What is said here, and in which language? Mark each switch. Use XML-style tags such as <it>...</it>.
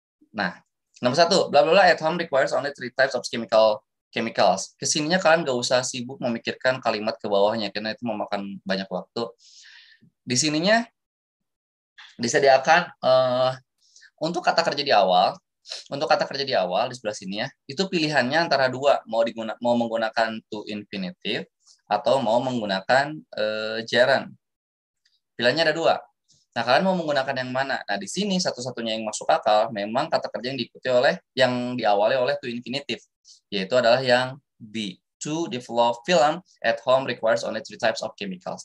<en>Nah, nomor 1, bla bla bla at home requires only 3 types of chemicals.</en> <id>Kesininya kalian gak usah sibuk memikirkan kalimat ke bawahnya karena itu memakan banyak waktu. Di sininya disediakan untuk kata kerja di awal. Untuk kata kerja di awal di sebelah sini ya, itu pilihannya antara 2, mau menggunakan to infinitive atau mau menggunakan gerund. Pilihannya ada 2. Nah, kalian mau menggunakan yang mana? Nah, di sini satu-satunya yang masuk akal memang kata kerja yang diawali oleh to infinitive, yaitu adalah yang B.</id> <en>To develop film at home requires only 3 types of chemicals.</en>